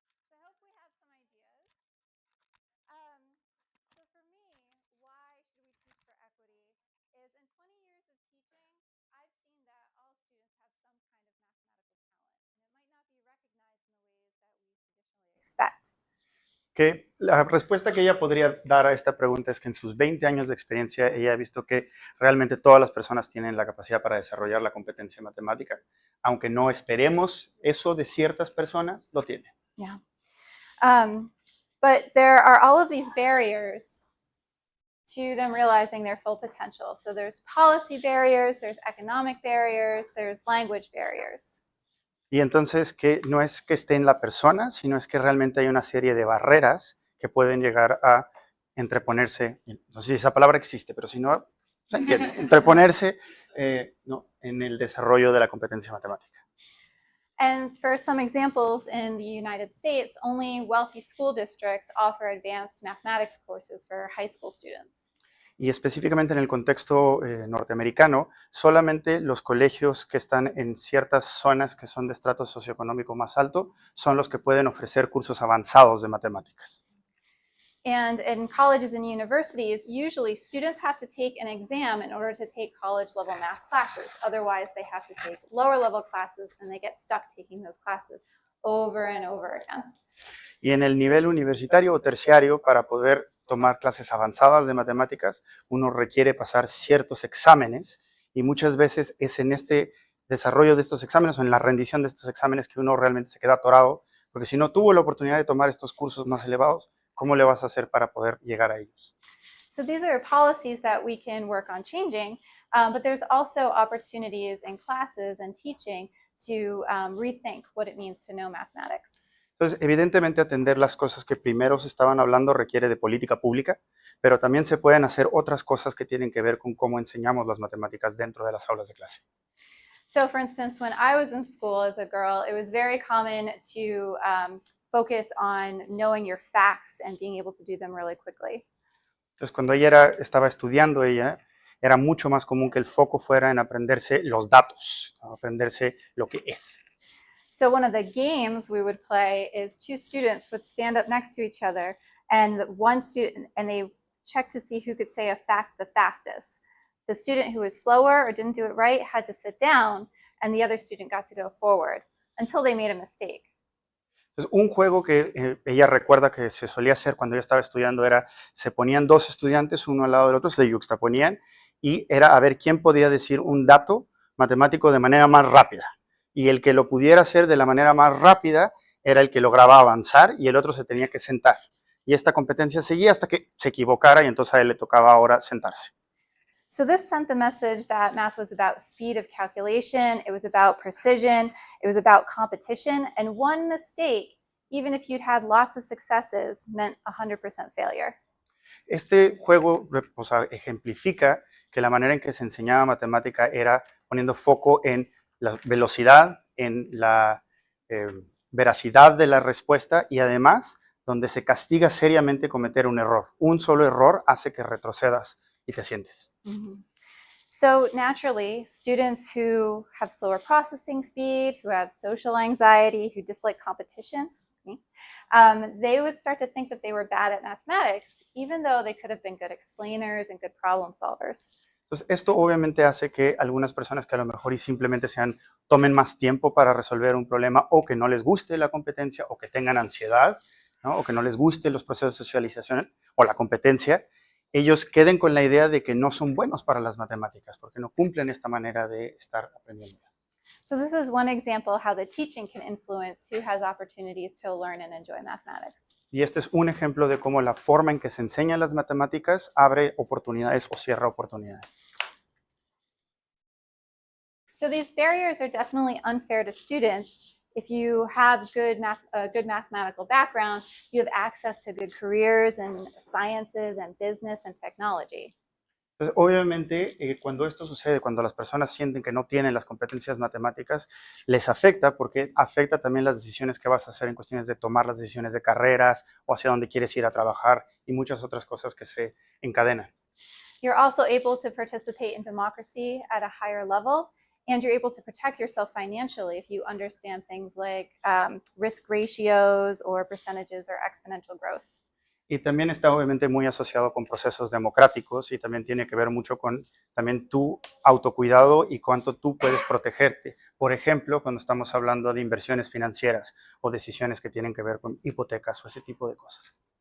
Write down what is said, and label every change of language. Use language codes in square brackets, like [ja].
[en] So I hope we have some ideas. So for me, why should we teach for equity is in 20 years of teaching, I've seen that all students have some kind of mathematical talent, and it might not be recognized in the ways that we traditionally expect. [es] Que la respuesta que ella podría dar a esta pregunta es que en sus 20 años de experiencia ella ha visto que realmente todas las personas tienen la capacidad para desarrollar la competencia matemática, aunque no esperemos eso de ciertas personas, lo tienen. [en] Yeah. But there are all of these barriers to them realizing their full potential. So there's policy barriers, there's economic barriers, there's language barriers. [es] Y entonces que no es que esté en la persona, sino es que realmente hay una serie de barreras que pueden llegar a entreponerse, no sé si esa palabra existe, pero si no, se entiende, entreponerse no, en el desarrollo de la competencia matemática. [en] And for some examples, in the United States, only wealthy school districts offer advanced mathematics courses for high school students. [es] Y específicamente en el contexto norteamericano, solamente los colegios que están en ciertas zonas que son de estrato socioeconómico más alto son los que pueden ofrecer cursos avanzados de matemáticas. [en] And in colleges and universities, usually students have to take an exam in order to take college level math classes. Otherwise, they have to take lower level classes and they get stuck taking those classes over and over again. [es] Y en el nivel universitario o terciario, para poder tomar clases avanzadas de matemáticas, uno requiere pasar ciertos exámenes y muchas veces es en este desarrollo de estos exámenes o en la rendición de estos exámenes que uno realmente se queda atorado, porque si no tuvo la oportunidad de tomar estos cursos más elevados, ¿cómo le vas a hacer para poder llegar a ellos? [en] So these are policies that we can work on changing, but there's also opportunities in classes and teaching to rethink what it means to know mathematics. [es] Entonces, evidentemente, atender las cosas que primero se estaban hablando requiere de política pública, pero también se pueden hacer otras cosas que tienen que ver con cómo enseñamos las matemáticas dentro de las aulas de clase. [en] So for instance, when I was in school as a girl, it was very common to focus on knowing your facts and being able to do them really quickly. [es] Entonces, cuando ella estaba estudiando, era mucho más común que el foco fuera en aprenderse los datos, ¿no? Aprenderse lo que es. [en] So one of the games we would play is two students would stand up next to each other, and one student, and they check to see who could say a fact the fastest. The student who was slower or didn't do it right had to sit down, and the other student got to go forward until they made a mistake. [es] Entonces, un juego que ella recuerda que se solía hacer cuando ella estaba estudiando era, se ponían dos estudiantes uno al lado del otro, se yuxtaponían, y era a ver quién podía decir un dato matemático de manera más rápida. Y el que lo pudiera hacer de la manera más rápida era el que lograba avanzar y el otro se tenía que sentar. Y esta competencia seguía hasta que se equivocara y entonces a él le tocaba ahora sentarse. [en] So this sent the message that math was about speed of calculation, it was about precision, it was about competition, and one mistake, even if you'd had lots of successes, meant 100% failure. [es] Este juego, o sea, ejemplifica que la manera en que se enseñaba matemática era poniendo foco en la velocidad, en la veracidad de la respuesta y además donde se castiga seriamente cometer un error. Un solo error hace que retrocedas y te sientes. Mm-hmm. [en] So naturally, students who have slower processing speed, who have social anxiety, who dislike competition, they would start to think that they were bad at mathematics, even though they could have been good explainers and good problem solvers. [es] Entonces, esto obviamente hace que algunas personas que a lo mejor y simplemente tomen más tiempo para resolver un problema o que no les guste la competencia o que tengan ansiedad, ¿no? O que no les guste los procesos de socialización o la competencia, ellos queden con la idea de que no son buenos para las matemáticas porque no cumplen esta manera de estar aprendiendo. [en] So this is one example how the teaching can influence who has opportunities to learn and enjoy mathematics. [es] Y este es un ejemplo de cómo la forma en que se enseñan las matemáticas abre oportunidades o cierra oportunidades. [en] So these barriers are definitely unfair to students. If you have a good mathematical background, you have access to good careers in sciences and business and technology. [es] Entonces, obviamente, cuando esto sucede, cuando las personas sienten que no tienen las competencias matemáticas, les afecta porque afecta también las decisiones que vas a hacer en cuestiones de tomar las decisiones de carreras o hacia dónde quieres ir a trabajar y muchas otras cosas que se encadenan. [en] You're also able to participate in democracy at a higher level, and you're able to protect yourself financially if you understand things like risk ratios or percentages or exponential growth. [es] Y también está obviamente muy asociado con procesos democráticos y también tiene que ver mucho con también tu autocuidado y cuánto tú puedes protegerte. Por ejemplo, cuando estamos hablando de inversiones financieras o decisiones que tienen que ver con hipotecas o ese tipo de cosas.